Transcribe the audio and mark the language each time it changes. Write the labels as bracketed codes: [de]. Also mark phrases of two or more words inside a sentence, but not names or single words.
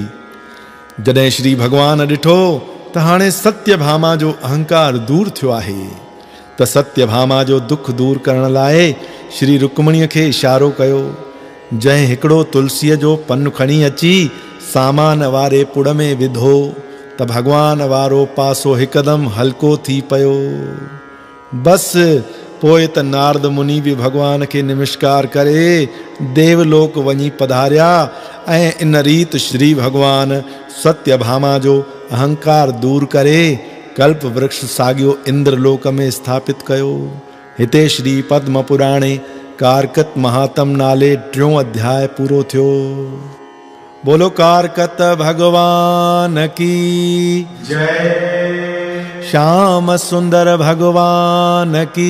[sd] जॾहिं श्री भगवान ॾिठो त हाणे सत्यभामा जो अहंकार दूर थियो आहे, त सत्यभामा जो दुख दूर करण लाइ श्री रुक्मणीअ खे इशारो कयो। जंहिं हिकिड़ो तुलसीअ जो पन खणी अची सामान वारे पुड़ में विधो त भगवान वारो पासो हिकदमि हल्को थी पियो। बस पोइ त नारद मुनि बि भगवान खे नमस्कार करे देवलोक वञी पधारिया ऐं इन रीत श्री भगवान सत्यभामा जो अहंकार दूर करे कल्प वृक्ष साॻियो इंद्रलोक में स्थापित कयो। हिते श्री पद्म पुराणे कारकत महात्म नाले 3 अध्याय पूरो थियो। [hi] बोलो कारकत भगवान की जय। श्याम सुंदर भगवान की